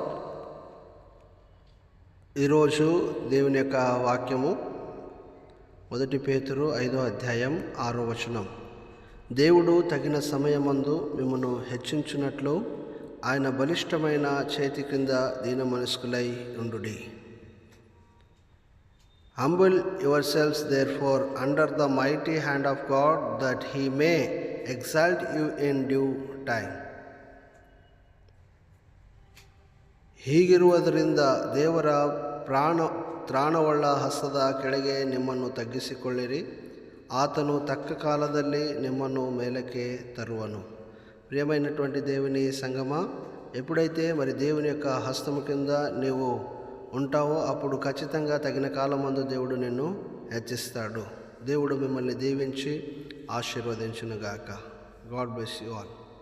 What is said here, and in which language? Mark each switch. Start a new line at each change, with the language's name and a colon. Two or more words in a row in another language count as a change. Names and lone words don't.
Telugu: ఈరోజు దేవుని యొక్క వాక్యము 1 పేతురు 5వ అధ్యాయం 6వ వచనం. దేవుడు తగిన సమయమందు మిమ్మను హెచ్చించున్నట్లు ఆయన బలిష్టమైన చేతి కింద దీన మనస్కులై ఉండుడి.
English: Humble yourselves therefore under the mighty hand of God, that he may exalt you in due time.
Kannada: ಹೀಗಿರುವುದರಿಂದ ದೇವರ ತ್ರಾಣವುಳ್ಳ ಹಸ್ತದ ಕೆಳಗೆ ನಿಮ್ಮನ್ನು ತಗ್ಗಿಸಿಕೊಳ್ಳಿರಿ, ಆತನು ತಕ್ಕ ಕಾಲದಲ್ಲಿ ನಿಮ್ಮನ್ನು ಮೇಲಕ್ಕೆ ತರುವನು.
Telugu: ప్రియమైనటువంటి దేవుని సంగమా, ఎప్పుడైతే దేవుని యొక్క హస్తము కింద నీవు ఉంటావో అప్పుడు ఖచ్చితంగా తగిన కాలమందు దేవుడు నిన్ను హెచ్చిస్తాడు. దేవుడు మిమ్మల్ని దీవించి ఆశీర్వదించునుగాక.
English: God bless you all.